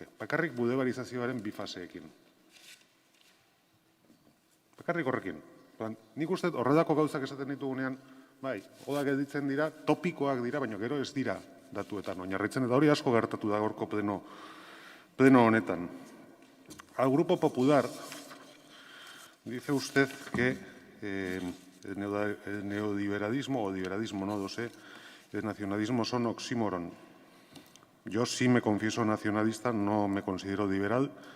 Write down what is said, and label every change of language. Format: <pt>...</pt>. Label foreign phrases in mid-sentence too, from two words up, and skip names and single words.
<eu>Bakarrik bulebarizazioaren bi faseekin. Bakarrik horrekin. Nik uste horredako gauzak esaten ditugunean, bai, odak editzen dira, topikoak dira, baina gero ez dira datuetan oinarritzen, eta hori asko gertatu da gaurko pleno honetan.</eu> <es>Al Grupo Popular dice usted que el neoliberalismo o liberalismo, no lo sé, el nacionalismo son oxímoron. Yo sí me confieso nacionalista, no me considero liberal.</es>